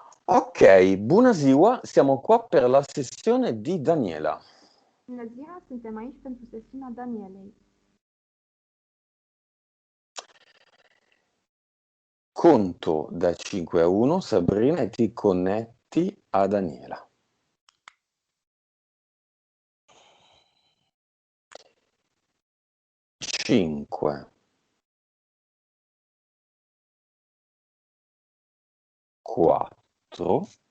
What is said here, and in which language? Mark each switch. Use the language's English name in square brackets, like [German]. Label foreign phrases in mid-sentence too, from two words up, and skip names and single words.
[Romanian] Ok, bună ziua, [Italian] siamo qua per la sessione di Daniela. [Romanian] Bună ziua, suntem aici pentru sesiunea Danielei. [Italian] Conto da 5 a 1, Sabrina, e ti connetti a Daniela. 5, 4,